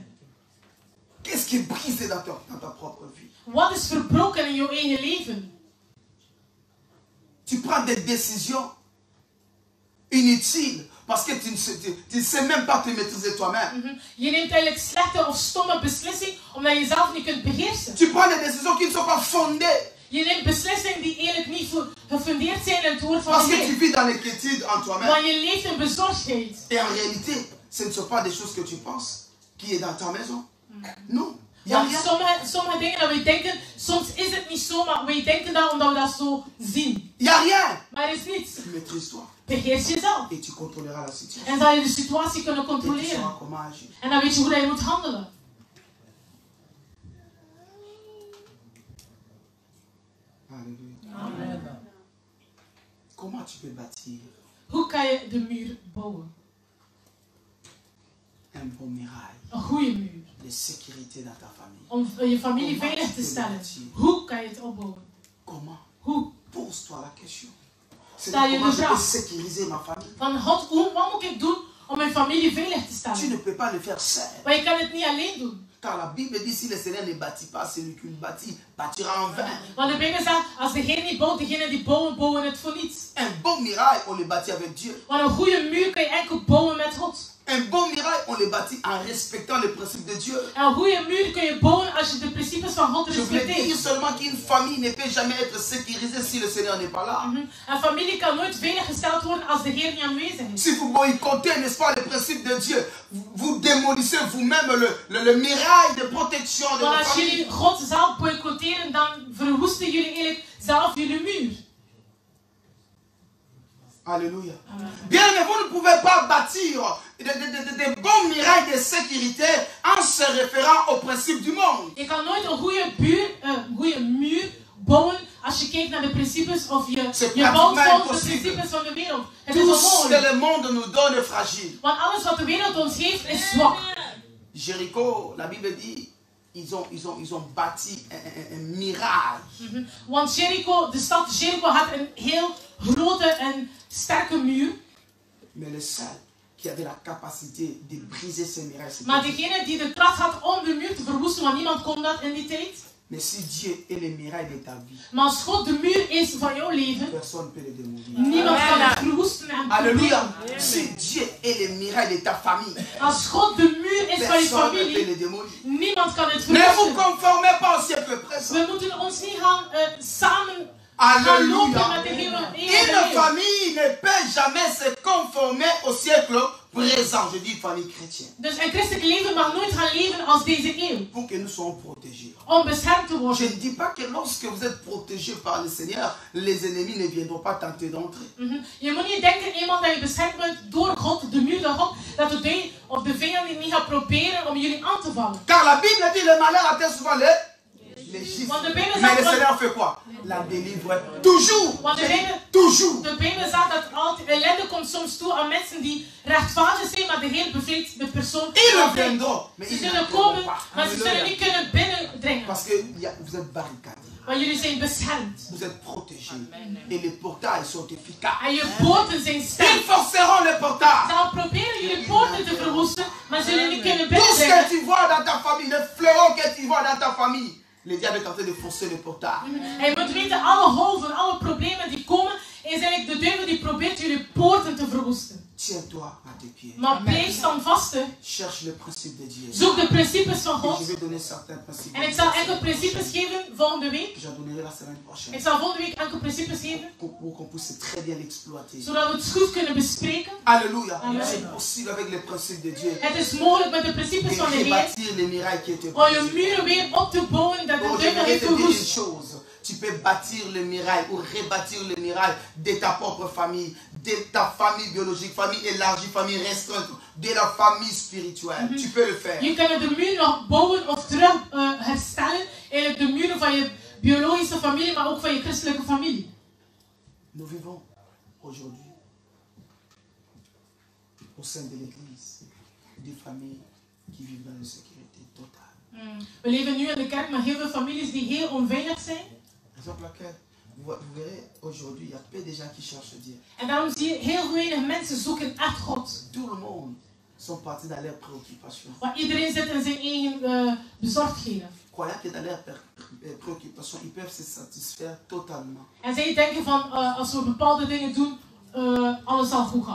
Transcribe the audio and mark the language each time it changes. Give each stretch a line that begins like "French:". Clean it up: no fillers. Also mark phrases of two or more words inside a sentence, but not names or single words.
French: Qu'est-ce qui est brisé dans ta propre vie?
Dutch: Wat is verbroken in je eigen leven?
French: Tu prends des décisions inutiles parce que tu ne sais même pas te maîtriser toi-même.
Dutch: Je neemt eigenlijk slechte of stomme beslissing omdat je jezelf niet kunt beheersen.
French: Tu prends des décisions qui ne sont pas fondées
Dutch: Je neemt beslissingen die eigenlijk niet gefundeerd zijn in het woord van
French: parce
Dutch: de
French: que tu
Dutch: Heer.
French: vis dans l'inquiétude en toi-même.
Dutch: Want je leeft in bezorgdheid.
French: Et en réalité, ce ne sont pas des choses que tu penses qui est dans ta maison. Non. Il y a
Dutch: Want
French: rien.
Dutch: sommige dingen dat wij denken, soms is het niet zo, maar wij denken dat omdat we dat zo zien.
French: Il n'y a rien.
Dutch: Maar er is niets.
French: Maîtrise-toi
Dutch: Beheers jezelf.
French: et tu contrôleras la situation.
Dutch: En zal je de situatie kunnen
French: Et tu
Dutch: controleren.
French: sauras comment agir.
Dutch: En dan weet je hoe je moet handelen.
French: Alléluia. Amen. Comment tu peux bâtir
Dutch: Hoe kan je de muur bouwen?
French: un bon mirail
Dutch: Een goede muur.
French: de sécurité dans ta famille?
Dutch: Om je familie veilig te stellen. Hoe kan je het opbouwen?
French: Comment?
Dutch: Hoe?
French: Pose-toi la question. C'est
Dutch: Stel je
French: comment
Dutch: de
French: je peux
Dutch: vraag.
French: sécuriser ma famille?
Dutch: Van God, wat moet ik doen om mijn familie veilig te
French: Tu
Dutch: stellen?
French: ne peux pas le faire seul.
Dutch: Maar je kan het niet alleen doen.
French: Car la Bible dit, si le Seigneur ne bâtit pas, celui qui le bâtit bâtira en vain.
Dutch: Want de Bijbel zegt, als degene niet bouwt, degene die bouwen, bouwen het voor niets.
French: Un bon mirail, on le bâtit avec Dieu.
Dutch: Want een goede muur kan je enkel bouwen met God.
French: Un bon mirail, on le bâtit en respectant les principes de Dieu.
Dutch: En een goede muur kun je bouwen als je de principes van God
French: Je voulais dire
Dutch: respecteert.
French: seulement qu'une famille ne peut jamais être sécurisée si le Seigneur n'est pas là.
Dutch: Een familie kan nooit veilig gesteld worden als de Heer niet aanwezig is.
French: Si vous boycottez, n'est-ce pas, les principes de Dieu, vous démolissez vous-même le mirail de protection de
Dutch: Want
French: votre
Dutch: als
French: famille.
Dutch: jullie God zelf boycotteren, dan verwoesten jullie eigenlijk zelf jullie muur.
French: Alléluia. Bien, mais vous ne pouvez pas bâtir des bons murailles de sécurité en se référant aux principes du monde.
Dutch: Je kan nooit een goede muur bouwen als je kijkt naar de principes of je bouwt volgens de principes van de wereld. Het is
French: Tout ce
Dutch: onmogelijk.
French: que le monde nous donne est fragile.
Dutch: Want alles wat de wereld ons geeft is zwak.
French: Jéricho, la Bible dit, ils ont bâti un mirage.
Dutch: Want Jericho, de stad Jericho had een heel grote en sterke muur.
French: Mais le seul qui avait la capacité de briser ce mirage,
Dutch: Maar degene die de kracht had om de muur te verwoesten, want niemand kon dat in die tijd.
French: mais si Dieu est le mirail de ta vie,
Dutch: Maar als God de muur is van jouw leven,
French: personne ne peut le démolir.
Dutch: niemand kan het verwoesten en
French: Alléluia.
Dutch: verbreken.
French: Si Dieu est le mirail de ta famille,
Dutch: Als God de muur is van je
French: personne ne peut
Dutch: familie,
French: le démolir.
Dutch: niemand kan het
French: Ne vous
Dutch: verwoesten.
French: conformez pas au siècle présent.
Dutch: We moeten ons niet gaan samen gaan lopen
French: Alléluia.
Dutch: met de hele
French: Une
Dutch: eeuw.
French: famille ne peut jamais se conformer au siècle présent. Je dis famille chrétienne.
Dutch: Dus een christelijk leven mag nooit gaan leven als deze eeuw.
French: Pour que nous soyons protégés.
Dutch: Om beschermd te
French: Je
Dutch: worden.
French: ne dis pas que lorsque vous êtes protégés par le Seigneur, les ennemis ne viendront pas tenter d'entrer.
Dutch: Je moet niet denken, eenmaal dat je beschermd bent door God, de muur door God, dat de vijand niet gaat proberen om jullie aan te vallen.
French: Car la Bible dit le malheur atteint souvent les gifles.
Dutch: Want de Bijbel
French: Mais
Dutch: zegt
French: le
Dutch: dat-
French: Seigneur fait quoi? La délivre toujours.
Dutch: Want
French: Toujours.
Dutch: de Bijbel zegt dat altijd ellende komt soms toe aan mensen die rechtvaardig zijn, maar de Heer bevrijdt de persoon.
French: Ils reviendront. Mais
Dutch: Ze
French: ils
Dutch: zullen
French: n'entreront
Dutch: komen,
French: pas.
Dutch: maar ze zullen
French: Alléluia.
Dutch: niet kunnen binnendringen.
French: Parce que vous êtes barricadés.
Dutch: Want jullie zijn beschermd.
French: Vous êtes protégés. Et les portails sont efficaces.
Dutch: En je poorten zijn
French: Ils
Dutch: sterk.
French: forceront les
Dutch: Ze
French: portails.
Dutch: gaan proberen jullie poorten te verwoesten, maar zullen niet kunnen
French: Tout ce que
Dutch: binnendringen.
French: tu vois dans ta famille, les fléaux que tu vois dans ta famille, le diable est en train de forcer les portails.
Dutch: En je moet weten, alle golven, alle problemen die komen, is eigenlijk de duivel die probeert jullie poorten te verwoesten.
French: Tiens-toi à tes pieds.
Dutch: Maar blijf standvastig.
French: Cherche le principe de Dieu.
Dutch: Zoek de principes van
French: Et
Dutch: God.
French: je vais donner certains principes.
Dutch: En ik zal enkele principes geven volgende week.
French: J'en donnerai la semaine prochaine.
Dutch: Ik zal volgende week enkele principes geven,
French: Pour qu'on puisse très bien l'exploiter.
Dutch: zodat we het goed kunnen bespreken.
French: Alléluia. Amen. C'est possible avec les principes de Dieu.
Dutch: Het is mogelijk met de principes van de
French: Et
Dutch: Heer
French: rebâtir les mirailles qui étaient
Dutch: om je
French: brisés.
Dutch: muren weer op te bouwen dat de
French: Oh,
Dutch: duivel
French: j'aimerais
Dutch: heeft
French: te dire une
Dutch: verwoest.
French: chose. Tu peux bâtir le mirail ou rebâtir le mirail de ta propre famille, de ta famille biologique, famille élargie, famille restreinte, de la famille spirituelle. Tu peux le faire.
Dutch: Je kan de muur nog bouwen of terug herstellen. Eigenlijk de muren van je biologische familie, maar ook van je christelijke familie.
French: Nous vivons aujourd'hui au sein de l'Église des familles qui vivent dans une sécurité totale.
Dutch: We leven nu in de kerk met heel veel families die heel onveilig zijn.
French: Raison pour laquelle vous verrez aujourd'hui, il y a peu de gens qui cherchent Dieu.
Dutch: En daarom zie je heel weinig mensen zoeken echt God.
French: Tout le monde sont partis dans leurs préoccupations.
Dutch: Want iedereen zit in zijn eigen bezorgdheden.
French: Croyant que dans leurs préoccupations, ils peuvent se satisfaire totalement.
Dutch: En zij denken van als we bepaalde dingen doen, alles zal goed gaan.